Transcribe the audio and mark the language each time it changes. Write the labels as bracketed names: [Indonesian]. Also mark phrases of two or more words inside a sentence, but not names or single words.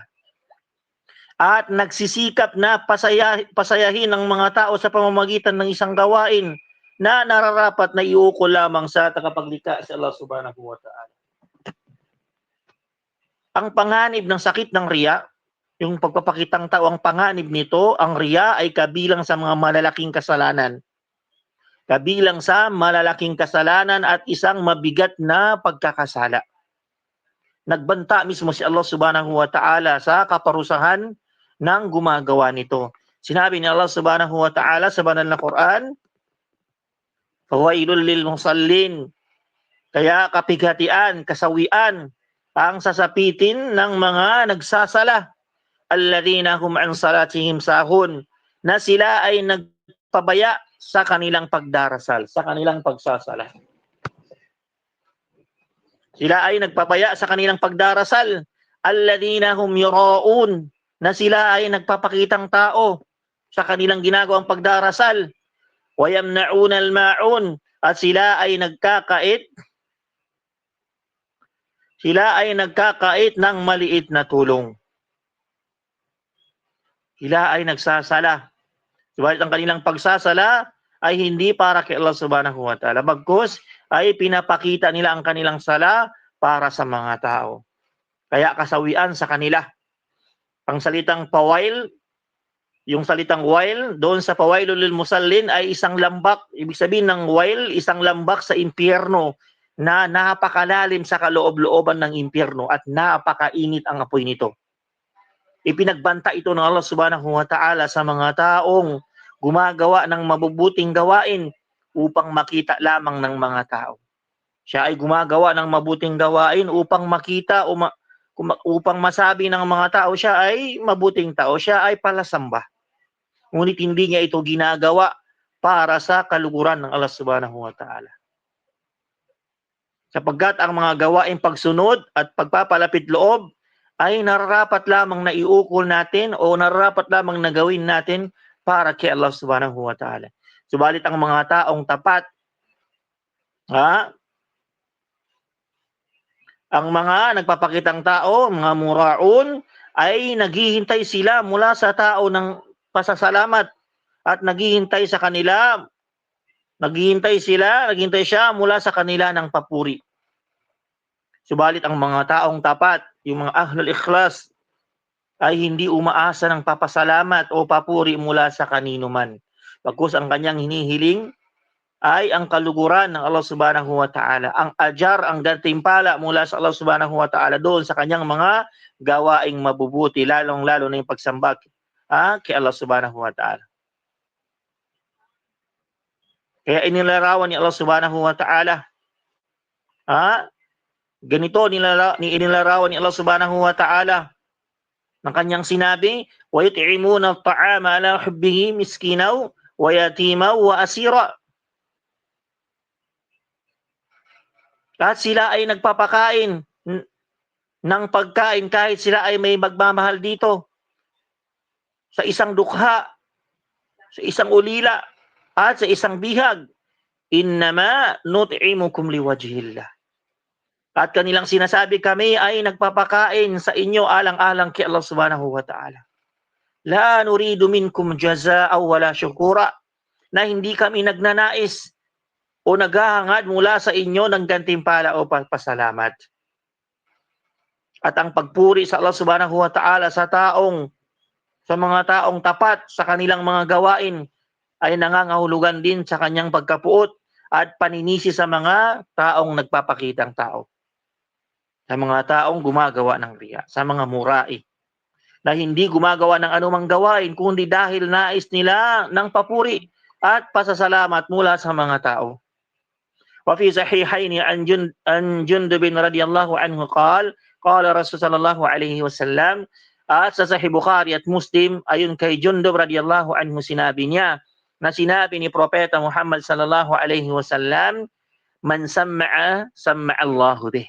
[Filipino] At nagsisikap na pasayahin ng mga tao sa pamamagitan ng isang gawain na nararapat na iukol lamang sa tagapaglikha sa Allah [Arabic] سبحانه وتعالى. [Filipino] Ang panganib ng sakit ng riya, yung pagpapakitang tao, ang panganib nito, ang riya ay kabilang sa mga malalaking kasalanan. Kabilang sa malalaking kasalanan at isang mabigat na pagkakasala. Nagbanta mismo si Allah [Arabic] سبحانه وتعالى [Filipino] sa kaparusahan ng gumagawa nito. Sinabi ni Allah [Arabic] سبحانه وتعالى [Filipino] sa banal na Quran, [Arabic] فويل للمصلين, [Filipino] kaya kapighatian, kasawian, ang sasapitin ng mga nagsasala, [Arabic] الذين هم عن صلاتهم ساهون, [Filipino] na sila ay nagpabaya sa kanilang pagdarasal, sa kanilang pagsasala. Sila ay nagpapaya sa kanilang pagdarasal. [Arabic] الذين هم يراءون, [Filipino] na sila ay nagpapakitang tao sa kanilang ginagawang pagdarasal. [Arabic] ويمنعون الماعون, [Filipino] at sila ay nagkakait ng maliit na tulong. Sila ay nagsasala. Subalit ang kanilang pagsasala ay hindi para kay Allah [Arabic] سبحانه وتعالى. [Filipino] Bagkus ay pinapakita nila ang kanilang sala para sa mga tao. Kaya kasawian sa kanila. Ang salitang pawail, yung salitang wail, doon sa [Arabic] فويل للمصلين [Filipino] ay isang lambak. Ibig sabihin ng wail, isang lambak sa impyerno na napakalalim sa kaloob-looban ng impyerno at napakainit ang apoy nito. Ipinagbanta ito ng Allah [Arabic] سبحانه وتعالى [Filipino] sa mga taong gumagawa ng mabubuting gawain upang makita lamang ng mga tao. Siya ay gumagawa ng mabuting gawain upang makita o upang masabi ng mga tao siya ay mabuting tao, siya ay palasamba. Ngunit hindi niya ito ginagawa para sa kaluguran ng Allah [Arabic] سبحانه وتعالى. [Filipino] Sapagkat ang mga gawaing pagsunod at pagpapalapit loob ay nararapat lamang na iukol natin o nararapat lamang na gawin natin para kay Allah [Arabic] سبحانه وتعالى. [Filipino] Subalit ang mga taong tapat, ang mga nagpapakitang tao, mga muraun, ay naghihintay sila mula sa tao ng pasasalamat at naghihintay siya mula sa kanila ng papuri. Subalit ang mga taong tapat, yung mga [Arabic] أهل الإخلاص, [Filipino] ay hindi umaasa ng papasalamat o papuri mula sa kanino man. Bagkus ang kanyang hinihiling ay ang kaluguran ng Allah [Arabic] سبحانه وتعالى. [Filipino] Ang ajar, ang gantimpala mula sa Allah [Arabic] سبحانه وتعالى [Filipino] doon sa kanyang mga gawaing mabubuti, lalong-lalo na yung pagsamba kay Allah [Arabic] سبحانه وتعالى. [Filipino] Kaya inilarawan ni Allah [Arabic] سبحانه وتعالى, [Filipino] ganito inilarawan ni Allah [Arabic] سبحانه وتعالى [Filipino] ng kanyang sinabi, [Arabic] وَيُطْعِمُونَ الطَّعَامَ عَلَى حُبِّهِ مِسْكِينًا وَيَتِيمًا وَأَسِيرًا. [Filipino] At sila ay nagpapakain ng pagkain kahit sila ay may magmamahal dito sa isang dukha, sa isang ulila, at sa isang bihag. [Arabic] إنما نطعمكم لوجه الله. [Filipino] At kanilang sinasabi, kami ay nagpapakain sa inyo alang-alang kay Allah [Arabic] سبحانه وتعالى. لا نريد منكم جزاء ولا شكورا. [Filipino] Na hindi kami nagnanais o naghahangad mula sa inyo ng gantimpala o pasalamat. At ang pagpuri sa Allah [Arabic] سبحانه وتعالى [Filipino] sa mga taong tapat sa kanilang mga gawain ay nangangahulugan din sa kanyang pagkapuot at paninisi sa mga taong nagpapakitang tao. Sa mga taong gumagawa ng riya, sa mga murai, na hindi gumagawa ng anumang gawain kundi dahil nais nila ng papuri at pasasalamat mula sa mga tao. [Arabic] وفي الصحيحين عن جندب رضي الله عنه قال رسول صلى الله عليه وسلم, [Filipino] at sa Sahih Bukhari at Muslim ayon kay Jundub [Arabic] رضي الله عنه [Filipino] sinabi ni Propeta Muhammad [Arabic] صلى الله عليه وسلم من سمع سمع الله به.